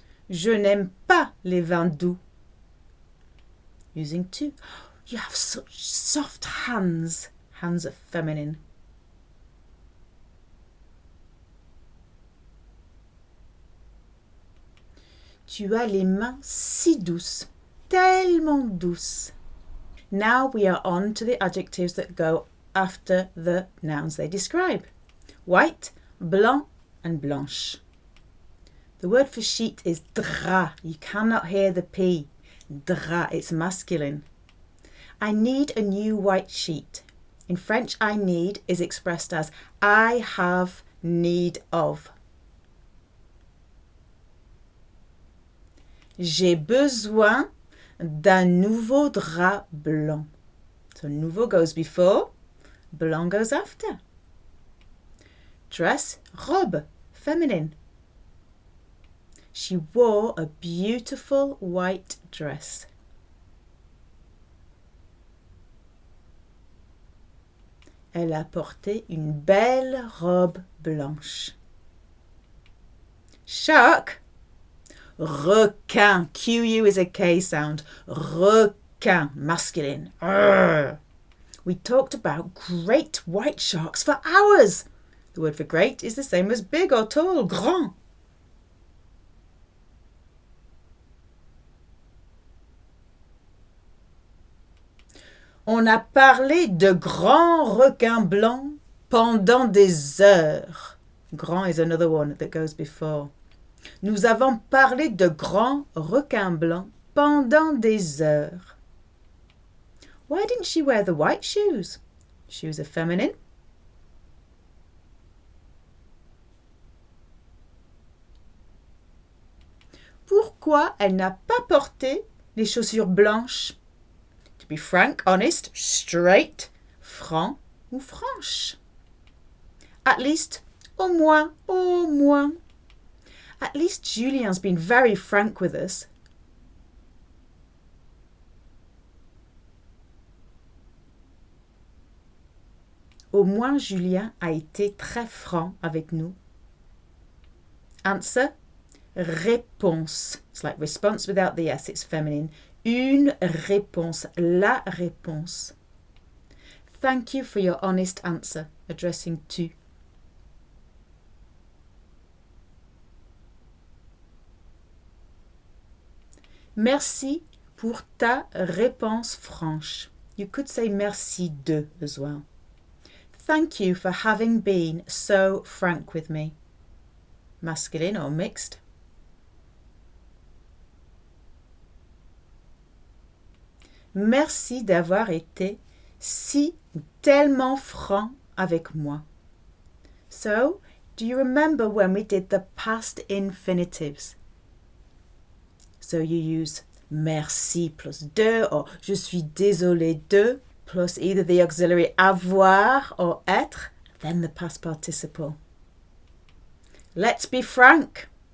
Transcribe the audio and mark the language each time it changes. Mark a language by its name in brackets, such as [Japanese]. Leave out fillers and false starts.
[French] Je n'aime pas les vins doux. [English] Using to. You have such soft hands. Hands are feminine. [French] Tu as les mains si douces. Tellement douces. [English] Now we are on to the adjectives that go after the nouns they describe. White, blanc and blanche. The word for sheet is drap. You cannot hear the P. Drap, it's masculine. I need a new white sheet. In French, I need is expressed as I have need of. [French] J'ai besoin d'un nouveau drap blanc. [English] So nouveau goes before, blanc goes after. Dress, robe, feminine. She wore a beautiful white dress. [French] Elle a porté une belle robe blanche. [English] Shark, requin. QU is a K sound. Requin, masculine. Arr. We talked about great white sharks for hours. The word for great is the same as big or tall, grand. [French] On a parlé de grands requins blancs pendant des heures. [English] Grand is another one that goes before. [French] Nous avons parlé de grands requins blancs pendant des heures. [English] Why didn't she wear the white shoes? Shoes are feminine. [French] Pourquoi elle n'a pas porté les chaussures blanches? [English] To be frank, honest, straight, [French] franc ou franche. At least, au moins, au moins. [English] At least Julien's been very frank with us. [French] Au moins Julien a été très franc avec nous. [English] Answer, réponse. It's like response without the S, it's feminine. [French] Une réponse, la réponse. [English] Thank you for your honest answer, addressing tu. [French] Merci pour ta réponse franche. [English] You could say merci de as well. Thank you for having been so frank with me. Masculine or mixed. [French] Merci d'avoir été si tellement franc avec moi. [English] So, do you remember when we did the past infinitives? So you use merci plus de or [French] je suis désolé de [English] plus either the auxiliary avoir or être, then the past participle. Let's be frank.